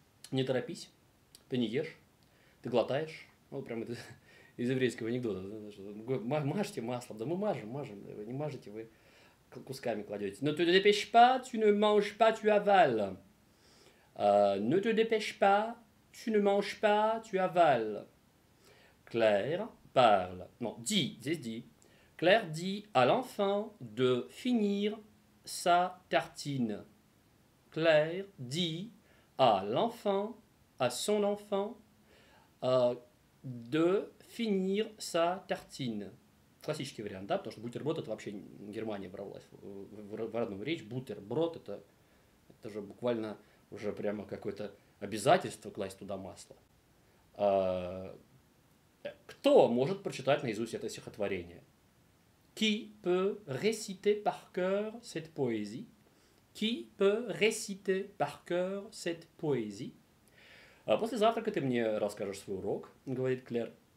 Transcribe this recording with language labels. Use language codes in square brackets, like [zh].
[ru] Не торопись, ты не ешь, ты глотаешь, ну, прям это из еврейского анекдота, мажьте маслом, да мы мажем, вы не мажете, вы кусками кладете. [fr] Ne te dépêche pas, tu ne manges pas, tu avales. Ne te dépêche pas, tu ne manges pas, tu avales. Claire parle, non, dit, [ru] здесь [fr] dit. Claire dit à l'enfant de finir sa tartine. Claire dit à l'enfant, à son enfant, de finir sa tartine. [ru] Классический вариант, да, потому что бутерброд это вообще Германия бралась в родную речь. Бутерброд это же буквально уже прямо какое-то обязательство класть туда масло. Кто может прочитать наизусть это стихотворение? [fr] Qui peut réciter par cœur cette poésie? Qui peut réciter par cœur cette poésie? [ru] После завтрака ты мне расскажешь свой урок, говорит Клэр.